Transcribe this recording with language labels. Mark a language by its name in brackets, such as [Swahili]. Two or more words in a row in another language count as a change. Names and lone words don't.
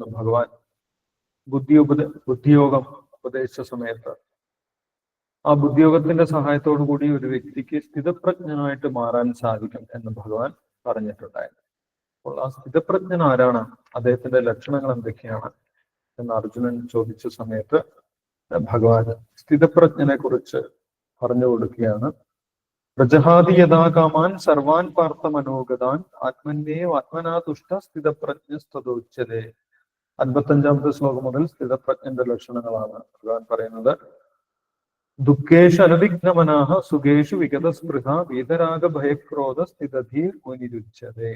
[Malayalam] ഭഗവാൻ ബുദ്ധിയോഗം ഉപദേശിച്ച സമയത്ത് ആ ബുദ്ധിയോഗത്തിന്റെ സഹായത്തോടു കൂടി ഒരു വ്യക്തിക്ക് സ്ഥിതപ്രജ്ഞനായിട്ട് മാറാൻ സാധിക്കും എന്ന് ഭഗവാൻ പറഞ്ഞിട്ടുണ്ടായിരുന്നു. അപ്പോൾ ആ സ്ഥിതപ്രജ്ഞൻ ആരാണ്, അദ്ദേഹത്തിന്റെ ലക്ഷണങ്ങൾ എന്തൊക്കെയാണ് എന്ന് അർജുനൻ ചോദിച്ച സമയത്ത് ഭഗവാൻ സ്ഥിതപ്രജ്ഞനെ കുറിച്ച് പറഞ്ഞു കൊടുക്കുകയാണ്. [Sanskrit] പ്രജഹാതി യഥാ കാമാൻ സർവാൻ പാർത്ഥ മനോഗതാൻ ആത്മന്യേവ ആത്മനാ തുഷ്ട സ്ഥിതപ്രജ്ഞസ്തദോച്യതേ. [Malayalam] 55ാമത്തെ ശ്ലോകം മുതൽ സ്ഥിതപ്രജ്ഞന്റെ ലക്ഷണങ്ങളാണ് ഭഗവാൻ പറയുന്നത്. [Sanskrit] ദുഃഖേഷു അനവിഘ്നമനാഹ സുഖേഷു വിഗതസ്പൃഹ വീതരാഗ ഭയക്രോധ സ്ഥിതധീർ മുനിരുച്യതേ.